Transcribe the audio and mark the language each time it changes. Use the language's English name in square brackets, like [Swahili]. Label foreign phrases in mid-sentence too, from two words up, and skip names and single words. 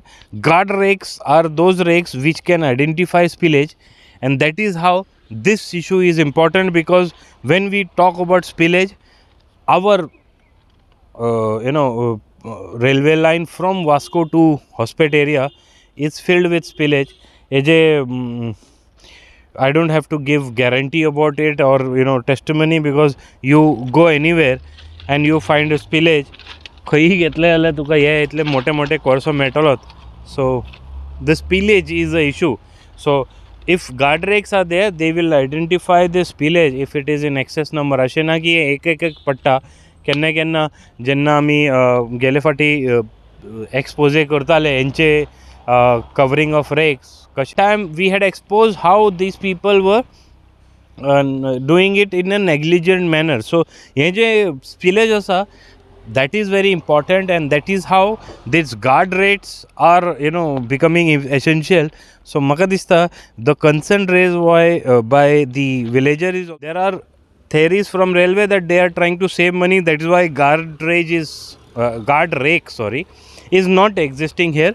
[English] Guard rakes are those rakes which can identify spillage, and that is how this issue is important, because when we talk about spillage, our railway line from Vasco to Hospet area is filled with spillage. I don't have to give guarantee about it or testimony, because you go anywhere and you find a spillage. [Konkani] खंयी घेतले जाल्यार तुका हे इतले मोठे मोठे कोळसो मेळटलोच. [English] So the spillage is a issue. So if guard rakes are there, they will identify the spillage if it is in excess number. [Konkani] अशें ना की एक पडटा. केन्ना केन्ना जेन्ना आमी गेले फाटी एक्सपोजे करताले हेंचे [English] covering of rakes, [Konkani] कशे टायम [English] we had exposed how these people were doing it in a negligent manner. [Konkani] So हे जे spillage आसा, [English] that is very important, and that is how these guard rates are becoming essential. So [Konkani] maka dista [English] the concern raised by the villager is, there are theories from railway that they are trying to save money. That is why guard rake is not existing here.